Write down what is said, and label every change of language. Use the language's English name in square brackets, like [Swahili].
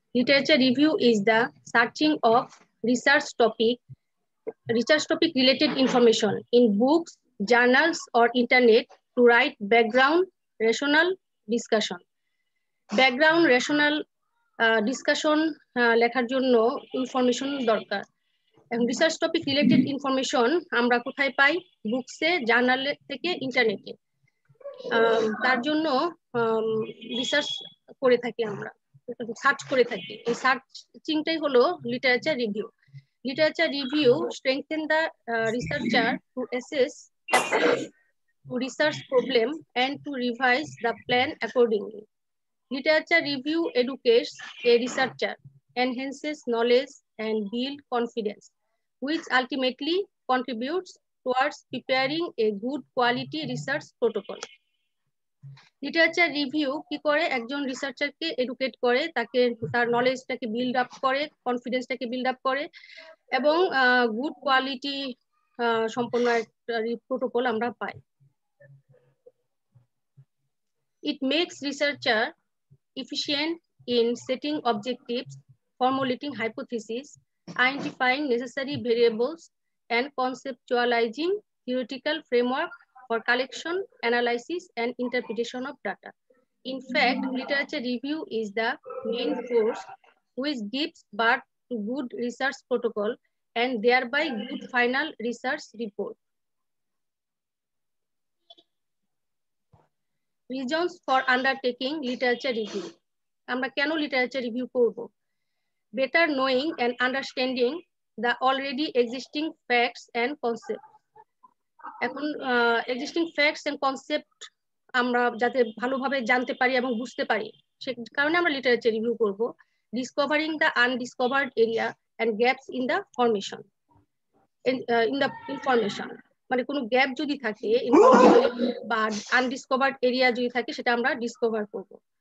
[English] Literature review is the searching of research topic related information in books, journals or internet to write background rational discussion. Background rational discussion [Bangla] লেখার জন্য information দরকার। Research topic related information আমরা কোথায় পাই? Books, জার্নালে থেকে ইন্টারনেটে। তার জন্য রিসার্চ করে থাকি, আমরা সার্চ করে থাকি। এই সার্চিংটাই হলো literature review. [English] Literature review strengthen the researcher to assess to research problem and to revise the plan accordingly. Literature review educates a researcher, enhances knowledge and build confidence, which ultimately contributes towards preparing a good quality research protocol. [Bangla] Literature review কি করে? একজন রিসার্চারকে educate করে, তাকে তার নলেজটাকে build up করে, কনফিডেন্সটাকে build up করে এবং good quality সম্পন্ন একটা প্রোটোকল আমরা পাই। [English] It makes researcher efficient in setting objectives, formulating hypotheses, identifying necessary variables, and conceptualizing theoretical framework for collection, analysis, and interpretation of data. In fact, literature review is the main force which gives birth to good research protocol and thereby good final research report. Reasons for undertaking literature review. [Bangla] আমরা কেন literature review করব? [English] Better knowing and understanding the already existing facts and concepts. [Bangla] এখন existing facts and concept আমরা যাতে ভালোভাবে জানতে পারি এবং বুঝতে পারি, সে কারণে আমরা লিটারেচার রিভিউ করব। [English] discovering the undiscovered area and gaps in the formation in the information, [Bangla] মানে কোনো গ্যাপ যদি থাকে ইনফরমেশনে বা আনডিসকভার্ড এরিয়া যদি থাকে, সেটা আমরা ডিসকভার করব।